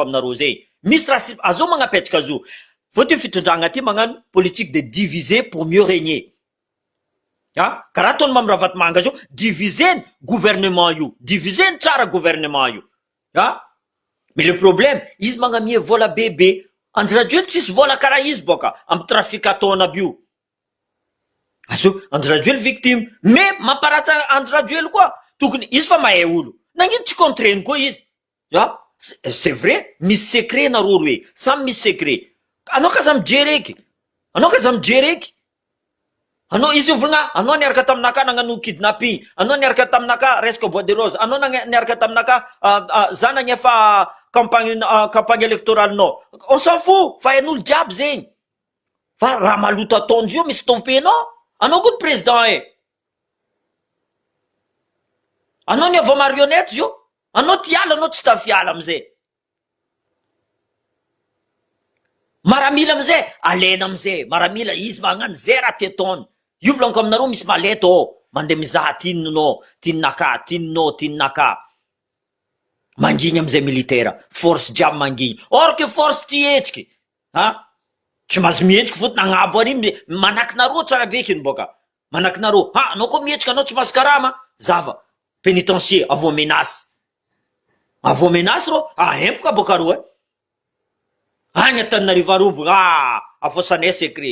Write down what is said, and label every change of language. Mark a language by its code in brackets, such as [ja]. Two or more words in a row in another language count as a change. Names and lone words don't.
[mg] aminareo zay, misy racisme, azo magnapetraka azo, fotiny fitondragna ty magnano [fr] politique de diviser pour mieux régner, [mg] karaha ataony Mamiraha Vatomanga zao, diviseny gouvernement io, diviseny tsara gouvernement io, [fr] mais le problème [mg] izy magnamie vola bebe, Andry Rajoely tsisy vola karaha izy boka amy trafic ataony aby io, Andry Rajoely victime, mais mamparatsa Andry Rajoely koa, tokony izy fa mahay olo, nagnino tsy contreny koa izy, [fr] c'est vrai, [mg] misy secret nareo roe, samy misy secret. Anao kaza mijery eky, anao kaza mijery eky. Anao izy io volagna, anao niaraka taminaka nagnano kidnapping, anao niaraka taminaka resaka [fr] bois de rose, [mg] anao niaraka taminaka za nagnefa [fr] campagne électorale [mg] nao. [fr] On s'en fout, [mg] fa hain'olo jiaby zegny. Fa raha maloto ataon'izy io misy tompenao, anao koa président e. Anao niava marionnette io, anao tiala, anao tsy tafiala amizay. Maramila amizay, alena amizay, maramila izy magnano zay raha tetony. Io volaniko aminareo misy maleto ao, mandeha mizaha tininao, tininaka, tininaka. Mangigny amizay militaire, force jiaby mangigny. [fr] Or que [mg] force ty hetsiky, ha? Tsy mahazo mihetsiky fotony agnabo ary manaky nareo tsara bekiny boka. Manaky nareo, ha, anao koa mihetsiky, anao tsy mahazo karama, zava. Pénitencier, avao menace. Avao menace ro, empoka boka ro e. Agny Antananarivo arovo, avao sanay secret.